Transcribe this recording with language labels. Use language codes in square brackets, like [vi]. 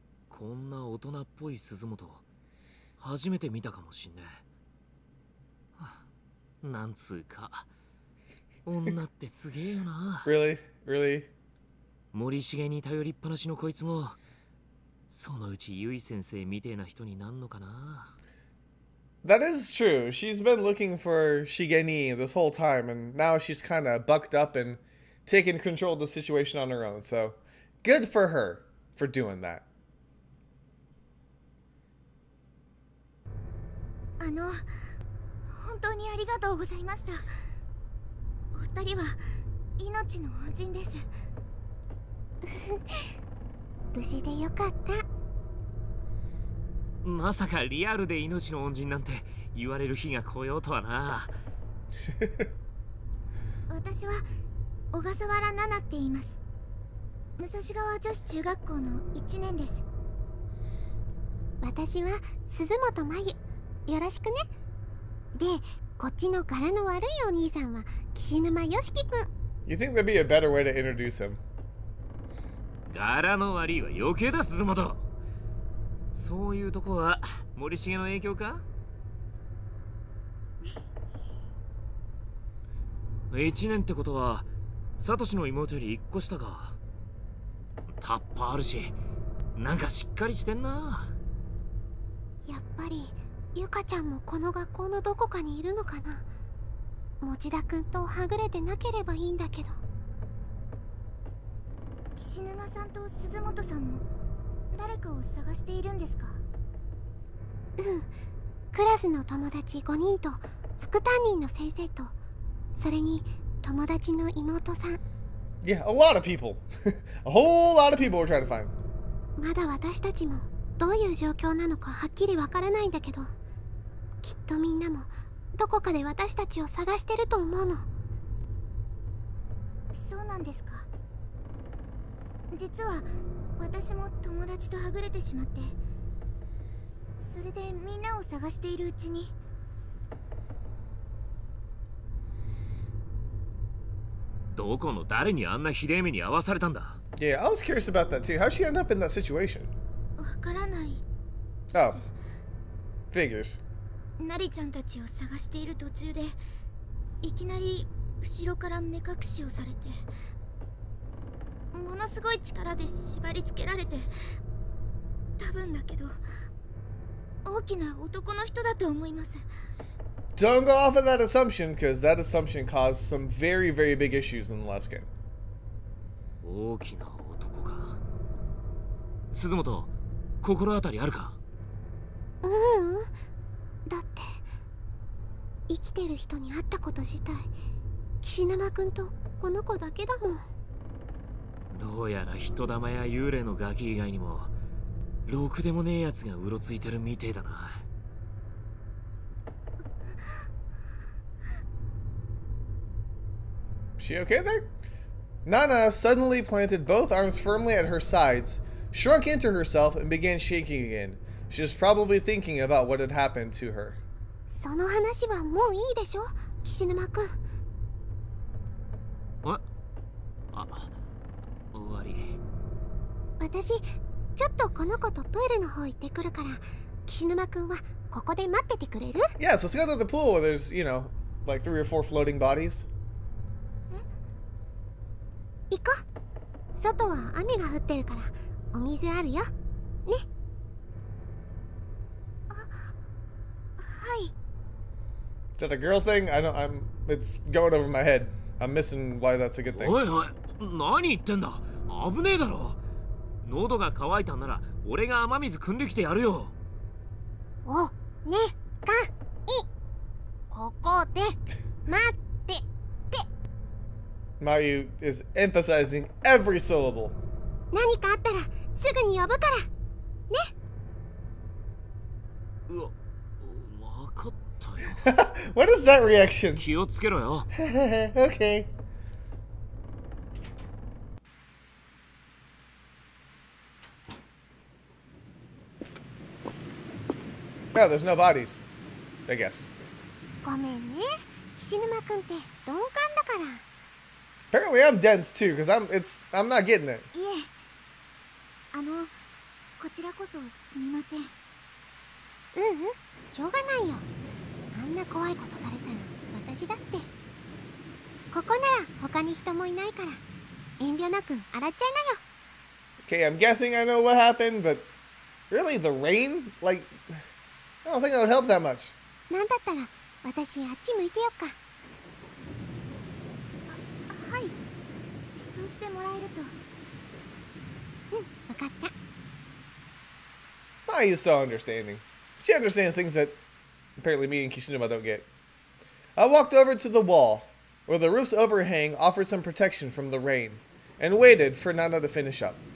[ja] こんな大人っぽい鈴本初めて見たかもしんねえ。なんつうか女ってすげえよな。 [en] Really? Really? [ja] 森重に頼りっぱなしのこいつもそのうちゆい先生みてえな人になんのかな。 [en] That is true. She's been looking for Shigeni this whole time, and now she's kind of bucked up and taking control of the situation on her own. So, good for her for doing that. [ja] 本当にありがとうございました。お二人は命の恩人です。無事でよかった。まさかリアルで命の恩人なんて言われる日が来ようとはな。私は小笠原奈々って言います。武蔵川女子中学校の1年です。私は鈴本真由。よろしくね。で、こっちの柄の悪いお兄さんは岸沼よしきくん。 [en] You think there'd be a better way to introduce him? [ja] 柄の悪いは余計だ鈴本。そういうとこは森重の影響か。 1年ってことはサトシの妹より1個下か。タッパーあるしなんかしっかりしてんな。やっぱりゆかちゃんもこの学校のどこかにいるのかな。持田くんとはぐれてなければいいんだけど。岸沼さんと鈴本さんも誰かを探しているんですか？うん、クラスの友達5人と副担任の先生と、それに友達の妹さん。 [en] Yeah, a lot of people. A whole lot of people we're trying to find. [ja] まだ私たちもどういう状況なのかはっきりわからないんだけど、きっとみんなもどこかで私たちを探してると思うの。そうなんですか。実は私も友達とはぐれてしまって、それでみんなを探しているうちに。どこの誰にあんなひでえ目に遭わされたんだ。 [en] Yeah, I was curious about that too. How'd she end up in that situation? [ja] わからない。 [en] Oh, figures. [ja] ナリちゃんたちを探している途中でいきなり後ろから目隠しをされて、ものすごい力で縛り付けられて、多分だけど大きな男の人だと思います。 [en] Don't go off of that assumption, because that assumption caused some very, very big issues in the last game. [ja] 大きな男か。鈴本、心当たりあるか？だって生きてる人に会ったこと自体岸沼くんとこの子だけだもん。どうやら人玉や幽霊のガキ以外にもろくでもねえやつがうろついてるみてえだな。 [en] She okay there? Nana suddenly planted both arms firmly at her sides, shrunk into herself, and began shaking again. She was probably thinking about what had happened to her. [ja] その話はもういいでしょ、岸沼くん。悪い。私ちょっとこの子とプールの方行ってくるから、岸沼くんはここで待っててくれる？ Yes, let's go to the pool where there's, you know, like 3 or 4 floating bodies. 行こう。外は雨が降ってるからお水あるよ。ね。あ、はい。 [en] Is that a girl thing? It's going over my head. I'm missing why that's a good thing. [ja] おいおい、何言ってんだ。危ねえだろ。喉が渇いたんなら俺が雨水汲んできてやるよ。お、ね、か、い。ここで待ってて。 [en] Mayu is emphasizing every syllable. [ja] 何かあったらすぐに呼ぶからね。うわ、わかったよ。 [en] What is that reaction? [ja] 気をつけろよ。 [en] Okay. Oh, there's no bodies. I guess. [ja] ごめんね。岸沼くんって鈍感だから。 [en] Apparently I'm dense too, because I'm not getting it. [ja] いえ、こちらこそすみません。しょうがないよ。あんな怖いことされたら私だって。ここなら他に人もいないから遠慮なく洗っちゃいなよ。 [en] Okay, I'm guessing I know what happened, but really the rain? Like, I don't think that would help that much. [ja] なんだったら私あっち向いてよっか。はい、そうしてもらえると。わかった。 [en] Mayu's so understanding. She understands things that apparently me and Kishinuma don't get. I walked over to the wall, where the roof's overhang offered some protection from the rain, and waited for Nana to finish up.